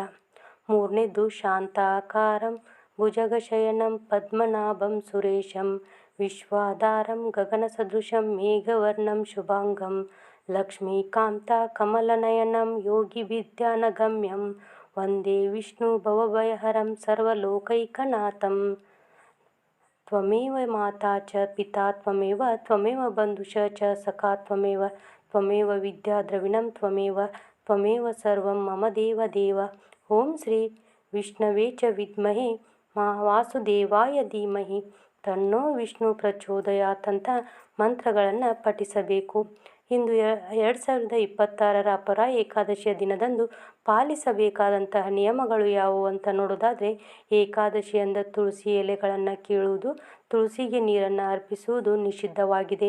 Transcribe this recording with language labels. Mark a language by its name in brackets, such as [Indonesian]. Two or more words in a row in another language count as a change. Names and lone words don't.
[Sanskrit] ಮೂರನೇದ್ದು ಶಾಂತಾಕಾರಂ ಭುಜಗಶಯನಂ ಪದ್ಮನಾಭಂ ಸುರೇಶಂ ವಿಶ್ವಾಧಾರಂ ಗಗನ ಸದೃಶಂ ಮೇಘವರ್ಣಂ ಶುಭಾಂಗಂ ಲಕ್ಷ್ಮೀಕಾಂತ ಕಮಲನಯನಂ ಯೋಗಿ ವಿದ್ಯಾನಗಮ್ಯಂ ವಂದೇ ವಿಷ್ಣು ಭವಭಯಹರಂ ಸರ್ವಲೋಕೈಕನಾಥಂ. ತ್ವಮೇವ ಮಾತಾ ಚ ಪಿತಾ ತ್ವಮೇವ ಬಂಧುಶ್ಚ ಸಖಾ ತ್ವಮೇವ ವಿದ್ಯಾ ದ್ರವಿಣಂ ತ್ವಮೇವ ತ್ವಮೇವ ಸರ್ವಂ ಮಮ ದೇವ ದೇವ. ಓಂ ಶ್ರೀ ವಿಷ್ಣವೇ ಚ ವಿದ್ಮಹೇ ವಾಸುದೇವಾಯ ಧೀಮಹಿ ತನ್ನೋ ವಿಷ್ಣು ಪ್ರಚೋದಯಾತ್ [Kannada] ಅಂತ ಮಂತ್ರಗಳನ್ನು ಪಠಿಸಬೇಕು. ಇಂದು 2026ರ ಅಪರ ಏಕಾದಶಿಯ ದಿನದಂದು ಪಾಲಿಸಬೇಕಾದಂತಹ ನಿಯಮಗಳು ಯಾವುವು ಅಂತ ನೋಡೋದಾದರೆ, ಏಕಾದಶಿಯಿಂದ ತುಳಸಿ ಎಲೆಗಳನ್ನು ಕೀಳುವುದು, ತುಳಸಿಗೆ ನೀರನ್ನು ಅರ್ಪಿಸುವುದು ನಿಷಿದ್ಧವಾಗಿದೆ.